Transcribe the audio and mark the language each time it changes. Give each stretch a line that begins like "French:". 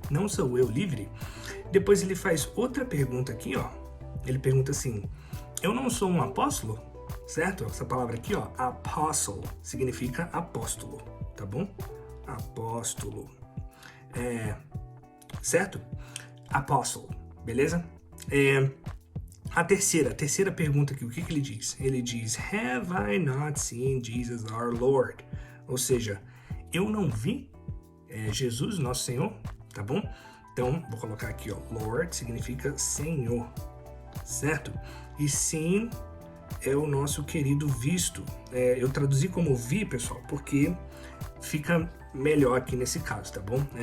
Portuguese: Não sou eu livre? Depois ele faz outra pergunta aqui, ó. Ele pergunta assim, eu não sou um apóstolo? certo? Essa palavra aqui, ó, apostle, significa apóstolo, tá bom? Apóstolo. Certo? Apostle, beleza? A terceira pergunta aqui, o que ele diz? Ele diz,
English: have I not seen Jesus our Lord?
Portuguese: Ou seja, eu não vi Jesus, nosso Senhor, tá bom? Então, vou colocar aqui, ó, Lord significa Senhor, certo? E sim é o nosso querido visto. Eu traduzi como vi, pessoal, porque fica melhor aqui nesse caso, tá bom?